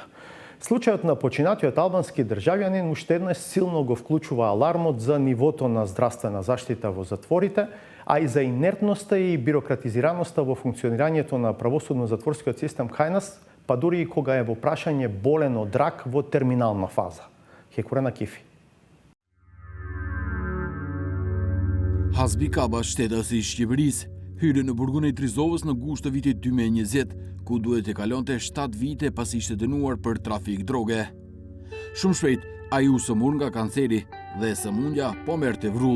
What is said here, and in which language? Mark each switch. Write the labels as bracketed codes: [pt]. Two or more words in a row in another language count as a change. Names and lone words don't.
[mk] Случајот на починатиот албански државјанин уште еднаш силно го вклучува алармот за нивото на здравствена заштита во затворите, а и за инертноста и бирократизираноста во функционирањето на правосудно-затворскиот систем кај нас, па дури и кога е во прашање болен од рак во терминална фаза. Хекурена Кифи. [sq] Hasbi Kaba shtedasi i Shqipërisë hyri në burgun e Trizovës në gusht të vitit 2020, ku duhet të kalonte 7 vite pas ishte dënuar për trafik droge. Shumë shpejt, ai u sëmur nga kanceri dhe sëmundja po merrte vrull.